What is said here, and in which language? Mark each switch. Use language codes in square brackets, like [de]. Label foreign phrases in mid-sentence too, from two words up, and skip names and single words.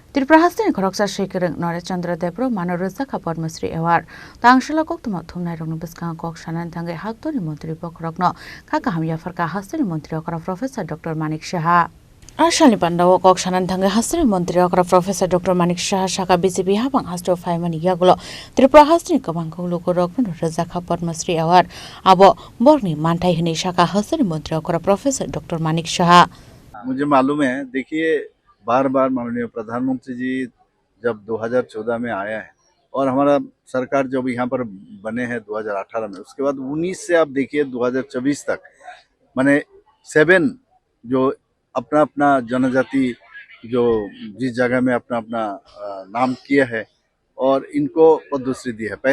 [trp] त्रिपुरा हास्तिनि खरकसा शेखर नरेश चंद्र देब्रो मानरोजा का पद्मश्री अवार्ड तांगशला कोक्तमा थुमनाय रंग बिस्का कोक सानान थांगे हाक्तोनि मंत्री पखरकनो खाका हामिया फरका हास्तिनि मंत्री अकरा प्रोफेसर डॉक्टर मानिक शाह आशानि पांडाव कोक सानान थांगे हास्तिनि मंत्री अकरा प्रोफेसर डॉक्टर मानिक शाह शाखा बीजेपी हाबां हास्टो फाइमानि यागुलो त्रिपुरा हास्तिनि कबांखौ लोको रकनो रोजा का पद्मश्री अवार्ड आबो बरनि मानथाय हनै शाखा हास्तिनि मंत्री अकरा प्रोफेसर डॉक्टर मानिक शाह। [hi] मुझे मालूम है, देखिए बार बार माननीय प्रधानमंत्री जी जब 2014 में आया है और हमारा सरकार जब यहाँ पर बने हैं 2018 में, उसके बाद 19 से आप देखिए 2024 तक माने 7 जो अपना अपना जनजाति जो जिस जगह में अपना अपना नाम किया है और इनको पद्मश्री दी है।